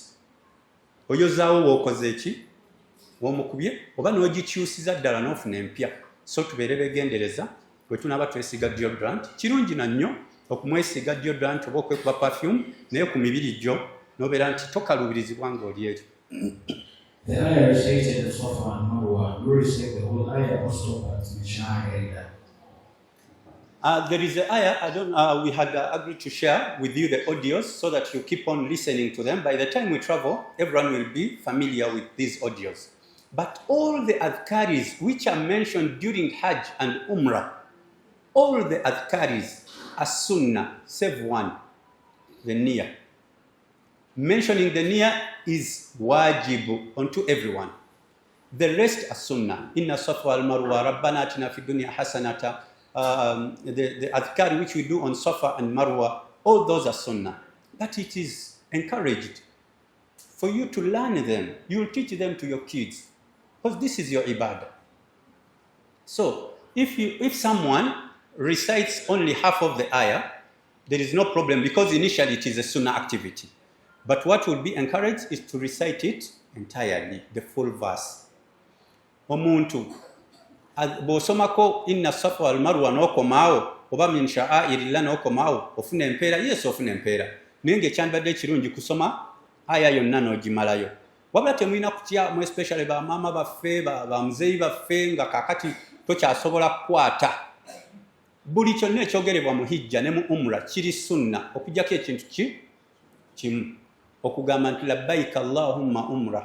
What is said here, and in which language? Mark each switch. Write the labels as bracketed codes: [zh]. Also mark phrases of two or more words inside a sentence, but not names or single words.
[lg] Oyozaawo w'okoze eki? W'omukubye oba n'ogikyusiza ddala n'ofuna empya. So tubeere beegendereza bwe tunaaba twesiga deodorant. Kirungi na nnyo okumwesiga deodorant oba okwekuba perfume naye ku mibiri gyo nobeera nti tokaluubirizibwa ng'oli ekyo. [en] The ayah recited the Safa and Marwa. You recite the whole ayah or stop at Mishna. There is an ayah, we had agreed to share with you the audios so that you keep on listening to them. By the time we travel, everyone will be familiar with these audios. But all the adhkaris which are mentioned during Hajj and Umrah, all the adhkaris are sunnah, save one, the niyyah. Mentioning the niyyah is wajib onto everyone. The rest are sunnah. [ar] إن الصفا والمروة، ربنا آتنا في الدنيا حسنة. [en] The adhkar which we do on Safa and Marwa, all those are sunnah. But it is encouraged for you to learn them. You will teach them to your kids because this is your ibadah. So if someone recites only half of the ayah, there is no problem because initially it is a sunnah activity. But what will be encouraged is to recite it entirely, the full verse. [lg] Omuntu bw'osomako [ar] إن الصفا والمروة [lg] n'okomaawo oba [ar] من شعائر الله [lg] n'okomaawo ofuna empeera, yes ofuna empeera, naye ng'ekyandibadde ekirungi kusoma aya yonna n'ogimalayo. Wabula temulina kutya mu especially bamaama baffe bamuzeeyi baffe nga kaakati tokyasobola kukwata. Buli kyonna ekyogerebwa mu hijja ne mu umra kiri sunna okuggyako ekintu kimu, okugamba nti [ar] لبيك اللهم عمرة.